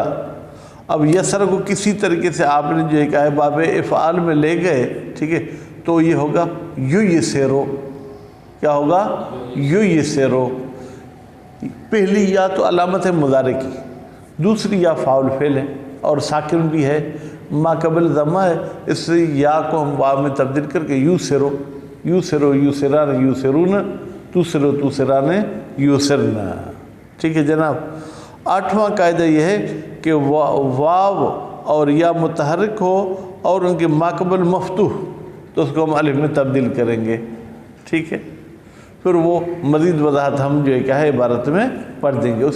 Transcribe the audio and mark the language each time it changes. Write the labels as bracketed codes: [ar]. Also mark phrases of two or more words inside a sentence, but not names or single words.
[ur] اب یسر کو کسی طریقے سے آپ نے جو ہے کہ باب افعال میں لے گئے، ٹھیک ہے، تو یہ ہوگا [ar] یو یسیرو، [ur] کیا ہوگا؟ [ar] یو یسیرو۔ [ur] پہلی یا تو علامت ہے مضارع کی، دوسری یا فاعل فعل ہے اور ساکن بھی ہے، ماقبل ضمہ ہے، اس سے یا کو ہم واو میں تبدیل کر کے [ar] یو سرو، یو سرو یو سران یو سرون، تو سرو تو سران یو سرنا، [ur] ٹھیک ہے جناب؟ 8واں قاعدہ یہ ہے کہ واو اور یا متحرک ہو اور ان کے ماقبل مفتوح، تو اس کو ہم الف میں تبدیل کریں گے، ٹھیک ہے؟ پھر وہ مزید وضاحت ہم جو ہے کیا ہے عبارت میں پڑھ دیں گے۔